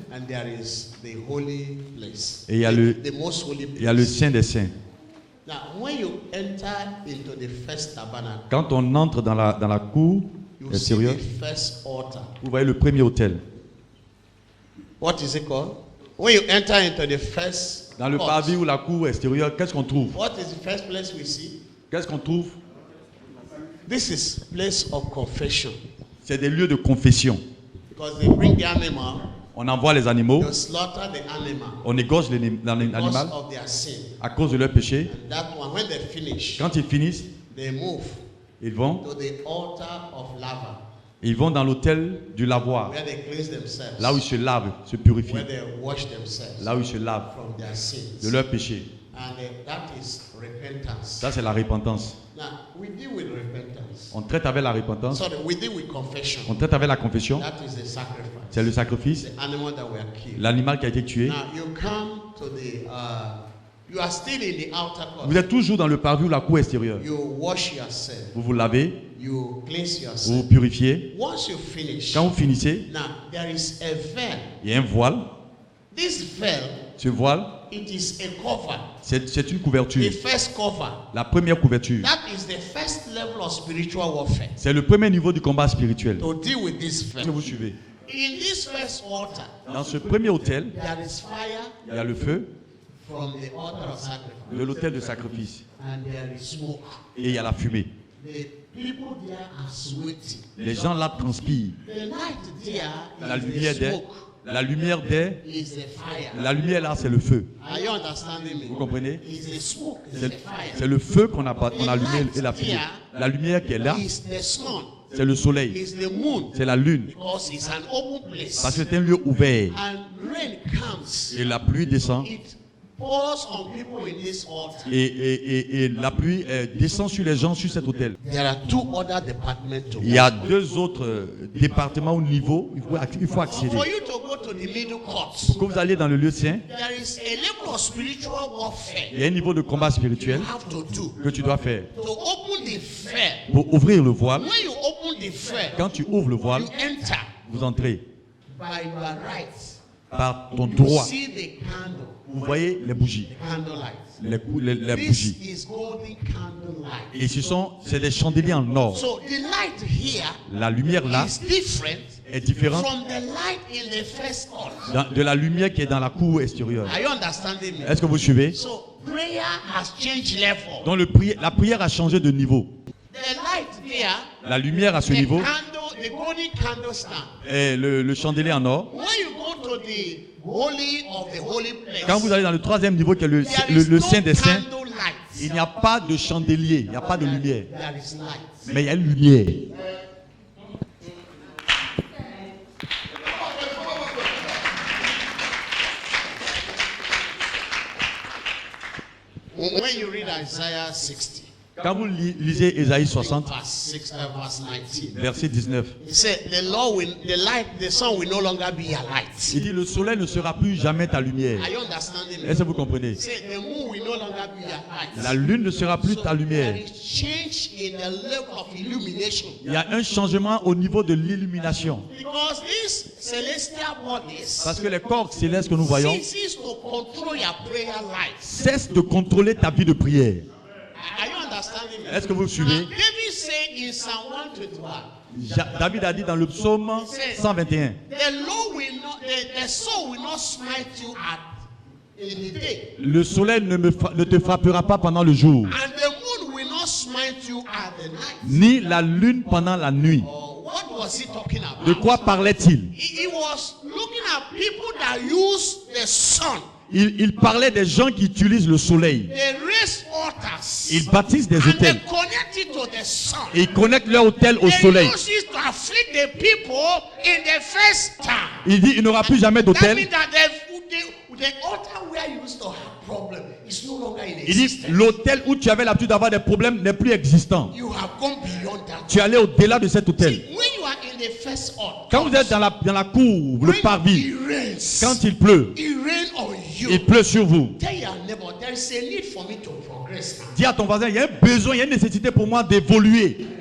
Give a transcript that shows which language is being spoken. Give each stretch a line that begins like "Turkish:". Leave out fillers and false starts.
English: and there is the holy place.
French: et il y a le,
English: The most holy
French: il y a le
English: place.
French: saint des saints.
English: Now, when you enter into the first tabernacle,
French: Quand on entre dans la cour
English: you see
French: extérieure,
English: the first altar.
French: vous voyez le premier autel.
English: What is it called? When you enter into the first
French: Dans le
English: court,
French: parvis ou la cour extérieure, qu'est-ce qu'on trouve?
English: what is the first place we see?
French: Qu'est-ce qu'on trouve?
English: This is place of confession.
French: C'est des lieux de confession.
English: Because they bring the animal,
French: On envoie les animaux,
English: they slaughter the animal
French: on égorge
English: because
French: l'animal
English: of their sin.
French: à cause de leur péché.
English: And that one, when they finish,
French: Quand ils finissent,
English: they move
French: ils vont
English: to the altar of lava,
French: dans l'autel du lavoir,
English: where they cleanse themselves,
French: là où ils se lavent, se purifient,
English: where they wash themselves
French: là où ils se lavent
English: from their sins.
French: de leur péché.
English: And that is repentance.
French: Ça, c'est la repentance.
English: Now, we deal with repentance.
French: On traite avec la repentance,
English: Sorry, we deal with confession.
French: on traite avec la confession.
English: That is the sacrifice.
French: C'est le sacrifice,
English: The animal that were killed.
French: l'animal qui a été tué.
English: Now, you come to the, you are still in the outer court.
French: Vous êtes toujours dans le parvis ou la cour extérieure.
English: You wash yourself.
French: Vous vous lavez,
English: You cleanse
French: vous
English: yourself.
French: vous purifiez.
English: Once you finish,
French: Quand vous finissez,
English: now there is a veil.
French: il y a un voile.
English: This veil,
French: Ce voile,
English: it is a cover.
French: c'est une couverture.
English: The first cover.
French: La première couverture.
English: That is the first level of spiritual warfare.
French: C'est le premier niveau du combat spirituel.
English: To deal with this
French: Est-ce que
English: veil.
French: vous suivez?
English: In this first altar,
French: Dans ce premier autel,
English: there is fire
French: il y a le feu
English: from the altar of sacrifice.
French: de l'autel de sacrifice.
English: And there is smoke.
French: Et il y a la fumée.
English: The people there are sweating.
French: Les gens là transpirent.
English: The light there
French: La
English: is the
French: lumière d'air,
English: smoke.
French: la lumière d'air,
English: Is the fire.
French: la lumière là c'est le feu.
English: Are you understanding me?
French: Vous comprenez?
English: Is the smoke, is
French: C'est
English: the fire.
French: c'est le feu qu'on a allumé et la fumée. La lumière qui est là,
English: Is the sun.
French: c'est le soleil,
English: Is the moon.
French: c'est la lune.
English: Because it's an open place.
French: Parce que c'est un lieu ouvert.
English: And rain comes.
French: Et la pluie descend.
English: It pours on people in this altar.
French: Et la pluie descend sur les gens sur cet autel.
English: There are two other departments to
French: Il y a deux autres départements au niveau. Il faut accéder.
English: For you to go to the middle court,
French: Pour que vous alliez dans le lieu saint,
English: there is a level of spiritual warfare
French: il y a un niveau de combat spirituel
English: you have to do.
French: que tu dois faire.
English: To open the veil.
French: Pour ouvrir le voile,
English: When you open the veil,
French: quand tu ouvres le voile,
English: you enter
French: vous entrez
English: by your right.
French: par ton
English: You
French: droit.
English: see the candle,
French: Vous voyez les bougies,
English: the candlelight.
French: les
English: This
French: bougies.
English: is golden candlelight.
French: Et c'est des chandeliers en or.
English: So the light here
French: La lumière là
English: is different
French: est différente
English: from the light in the first altar.
French: de la lumière qui est dans la cour extérieure.
English: Are you understanding me?
French: Est-ce que vous suivez?
English: So prayer has changed level.
French: Donc la prière a changé de niveau.
English: The light there,
French: La lumière à ce
English: the
French: niveau
English: candle, the golden candlestand.
French: est le chandelier en or.
English: When you go to the holy of the holy place,
French: Quand vous allez dans le troisième niveau qui est le
English: there is no
French: Saint des Saints,
English: candlelight.
French: il n'y a pas de chandelier, il n'y a pas de lumière.
English: There is light.
French: Mais il y a une lumière.
English: When you read Isaiah 60,
French: Quand vous lisez Ésaïe 60,
English: verse 19,
French: verset 19,
English: it said, the sun will no longer be a light.
French: il dit le soleil ne sera plus jamais ta lumière.
English: Are you understanding me?
French: Est-ce que vous comprenez?
English: It said, the moon will no longer be a light.
French: La lune ne sera plus ta lumière.
English: There is change in the level of illumination.
French: Il y a un changement au niveau de l'illumination.
English: Because these celestial bodies
French: Parce que les corps célestes que nous voyons
English: ceases to control your prayer life.
French: cessent de contrôler ta vie de prière.
English: Are you understanding me?
French: Est-ce que vous suivez?
English: Now, David said in Psalm 121,
French: David a dit dans le psaume 121,
English: the soul will not smite you in the day,
French: le soleil ne te frappera pas pendant le jour,
English: and the moon will not smite you at the night.
French: ni la lune pendant la nuit.
English: What was he talking about?
French: De quoi parlait-il?
English: He was looking at people that use the sun.
French: Il parlait des gens qui utilisent le soleil.
English: They raise altars.
French: Ils bâtissent des
English: And they
French: hôtels.
English: connect it to the sun.
French: Et ils connectent leur hôtel au
English: They
French: soleil.
English: use it to afflict the people in the first time.
French: Il dit il n'y aura plus jamais
English: That
French: d'hôtel.
English: means that the altar where you used to have problem is no longer in
French: Il dit
English: existence.
French: l'hôtel où tu avais l'habitude d'avoir des problèmes n'est plus existant.
English: You have gone beyond that.
French: Tu es allé au-delà de cet hôtel.
English: When you are in the first altar,
French: Quand vous êtes dans la cour, le
English: when
French: parvis,
English: it rains,
French: quand il pleut,
English: it rains on you.
French: il pleut sur vous.
English: Tell your neighbor, there is a need for me to progress now.
French: Dis à ton voisin, il y a un besoin, il y a une nécessité pour moi d'évoluer,